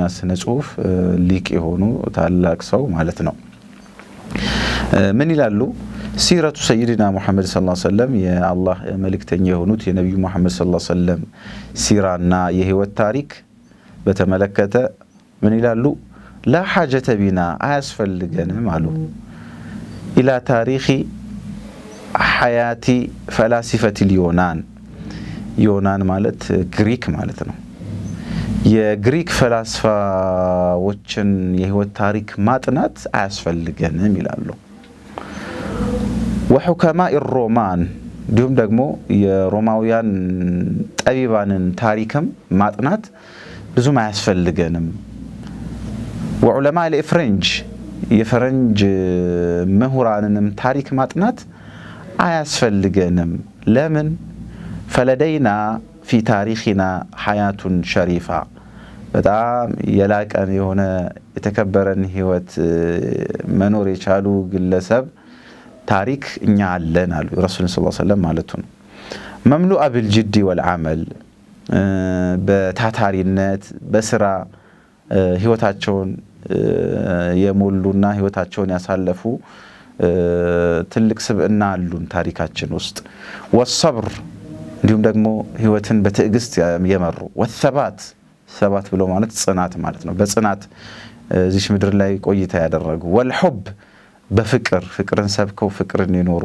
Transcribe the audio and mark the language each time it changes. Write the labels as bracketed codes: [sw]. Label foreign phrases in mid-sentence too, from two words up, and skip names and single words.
[am] ስነ ጽሁፍ ሊቅ የሆኑ ታላቅ ሰው ማለት ነው ምን ይላሉ ሲረቱ ሰይድና ሙሐመድ [ar] صلى الله عليه وسلم [am] የአላህ መልእክተኛ የሆኑት የነብዩ ሙሐመድ [ar] صلى الله عليه وسلم [am] ሲራና የህይወት ታሪክ በተመለከተ ምን ይላሉ [ar] لا حاجة بنا [am] አያስፈልገንም አሉ [ar] إلى تاريخ حياة فلاسفة اليونان [am] ዮናን ማለት ግሪክ ማለት ነው የግሪክ ፈላስፋዎችን የህይወት ታሪክ ማጥናት አያስፈልገንም ይላሉ [ar] وحكماء الرومان [am] እንዲሁም ደግሞ የሮማውያን ጠቢባንን ታሪክም ማጥናት ብዙም አያስፈልገንም وعلماء الافرنج የፈረንጅ ምሁራንንም ታሪክ ማጥናት አያስፈልገንም ለምን [ar] فلدينا في تاريخنا حياة شريفة [am] በጣም የላቀን የሆነ የተከበረን ህይወት መኖር የቻሉ ግለሰብ ታሪክ እኛ አለን አሉ ረሱል [ar] صلى الله عليه وسلم [am] ማለት ነው [ar] مملوء بالجد والعمل [am] በታታሪነት በስራ ህይወታቸውን የሞሉና ህይወታቸውን ያሳለፉ ትልቅ ስብዕና አሉን ታሪካችን ውስጥ والصبر እንዲሁም ደግሞ ህይወትን በትዕግስት የመሩ والثبات ሰባት ብሎ ማለት ጽናት ማለት ነው በጽናት እዚህ ምድር ላይ ቆይታ ያደረጉ والحب በፍቅርን ሰብከው ፍቅርን የኖሩ